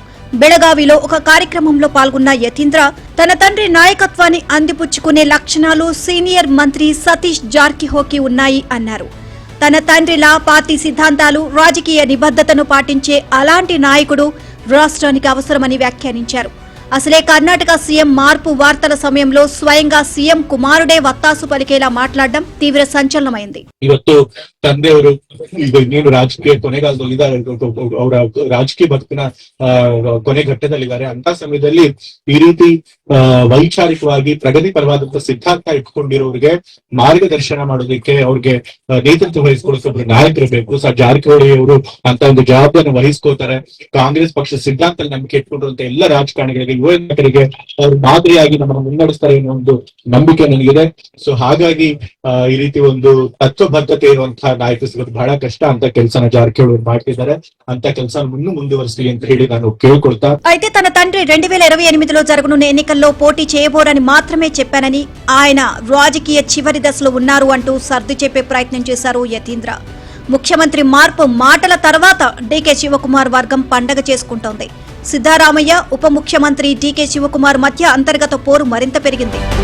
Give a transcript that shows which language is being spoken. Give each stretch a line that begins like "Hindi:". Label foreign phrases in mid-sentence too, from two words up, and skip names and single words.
Telugu: బెళగావిలో ఒక కార్యక్రమంలో పాల్గొన్న యతీంద్ర తన తండ్రి నాయకత్వాన్ని అందిపుచ్చుకునే లక్షణాలు సీనియర్ మంత్రి సతీష్ జార్కిహోలీకి ఉన్నాయి అన్నారు. తన తండ్రిలా పార్టీ సిద్ధాంతాలు, రాజకీయ నిబద్ధతను పాటించే అలాంటి నాయకుడు రాష్ట్రానికి అవసరమని వ్యాఖ్యానించారు. అసలే కర్ణాటక సీఎం మార్పు వార్తల సమయంలో స్వయంగా సీఎం కుమారుడే వత్తాసు పలికేలా మాట్లాడడం తీవ్ర ಸಂಚಲನమైంది.
Kannada: ಇವತ್ತು ತಂದೆಯವರು ಇನ್ನೇನು ರಾಜಕೀಯ ಕೊನೆಗಾಲದಲ್ಲಿದ್ದಾರೆ, ಅವರ ರಾಜಕೀಯ ಬದುಕಿನ ಕೊನೆ ಘಟ್ಟದಲ್ಲಿದ್ದಾರೆ. ಅಂತ ಸಮಯದಲ್ಲಿ ಈ ರೀತಿ ವೈಚಾರಿಕವಾಗಿ ಪ್ರಗತಿ ಪರವಾದಂತಹ ಸಿದ್ಧಾಂತ ಇಟ್ಕೊಂಡಿರೋರಿಗೆ ಮಾರ್ಗದರ್ಶನ ಮಾಡೋದಕ್ಕೆ ಅವ್ರಿಗೆ ನೇತೃತ್ವ ವಹಿಸ್ಕೊಳಿಸೋಬ್ರು ನಾಯಕರು ಬೇಕು. ಜಾರಕಿಹೊಳಿ ಅವರು ಅಂತ ಒಂದು ಜವಾಬ್ದಾರಿಯನ್ನು ವಹಿಸ್ಕೋತಾರೆ. ಕಾಂಗ್ರೆಸ್ ಪಕ್ಷ ಸಿದ್ಧಾಂತ ನಂಬಿಕೆ ಇಟ್ಕೊಂಡಿರುವಂತ ಎಲ್ಲ ರಾಜಕಾರಣಿಗಳಿಗೆ, ಯುವ ನಾಯಕರಿಗೆ ಅವರು ಮಾದರಿಯಾಗಿ ನಮ್ಮನ್ನು ಮುನ್ನಡೆಸ್ತಾರೆ ಅನ್ನೋ ಒಂದು ನಂಬಿಕೆ ನನಗಿದೆ. ಸೊ ಹಾಗಾಗಿ ಈ ರೀತಿ ಒಂದು ತತ್ವಬದ್ಧತೆ ಇರುವಂತಹ ನಾಯಕ ಸಿಗೋದು ಬಹಳ ಕಷ್ಟ. ಅಂತ ಕೆಲಸನ ಜಾರಕಿಹೊಳಿ ಮಾಡ್ತಿದ್ದಾರೆ. ಅಂತ ಕೆಲಸ ಮುಂದುವರಿಸಲಿ ಅಂತ ಹೇಳಿ ನಾನು ಕೇಳ್ಕೊಳ್ತಾ.
Telugu: అయితే తన తండ్రి 2028లో జరగనున్న ఎన్నికల్లో పోటీ చేయబోరని మాత్రమే చెప్పానని, ఆయన రాజకీయ చివరి దశలో ఉన్నారు అంటూ సర్ది చెప్పే ప్రయత్నం చేశారు యతీంద్ర. ముఖ్యమంత్రి మార్పు మాటల తర్వాత డీకే శివకుమార్ వర్గం పండగ చేసుకుంటోంది. సిద్ధరామయ్య, ఉప ముఖ్యమంత్రి డీకే శివకుమార్ మధ్య అంతర్గత పోరు మరింత పెరిగింది.